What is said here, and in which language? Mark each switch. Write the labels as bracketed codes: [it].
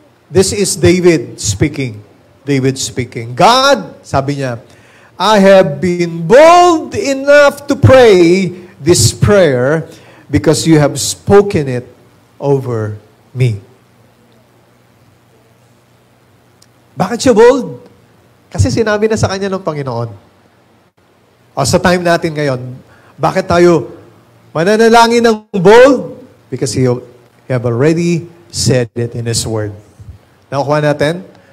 [en] This is David speaking. God, sabi niya, I have been bold enough to pray this prayer because you have spoken it over me. [tl] Bakit siya bold? Kasi sinabi na sa kanya ng Panginoon. Sa time natin ngayon, bakit tayo mananalangin ng bold? [en] Because He have already said it in His Word. Nakukuha natin?